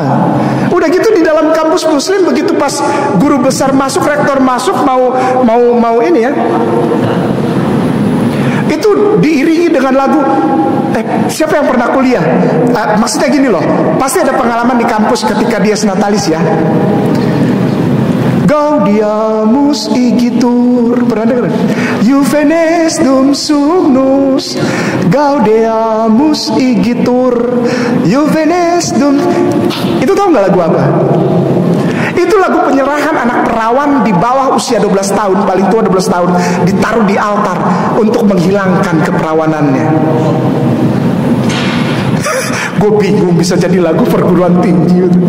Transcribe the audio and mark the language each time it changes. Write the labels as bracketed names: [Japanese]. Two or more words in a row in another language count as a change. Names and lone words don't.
[Indonesian] Udah gitu di dalam kampus muslim, begitu pas guru besar masuk, rektor masuk, mau ini ya, itu diiringi dengan lagu. Siapa yang pernah kuliah? Maksudnya gini loh, pasti ada pengalaman di kampus ketika Dies Natalis ya. [Latin] Gaudiamus igitur. [Indonesian] Pernah dengar? [Latin] Juvenes dum sugnus Gaudiamus igitur Juvenes dum. [Indonesian] Itu tahu nggak lagu apa? Itu lagu penyerahan anak perawan di bawah usia 12 tahun, paling tua 12 tahun, ditaruh di altar untuk menghilangkan keperawanannya. Gue bingung bisa jadi lagu perguruan tinggi.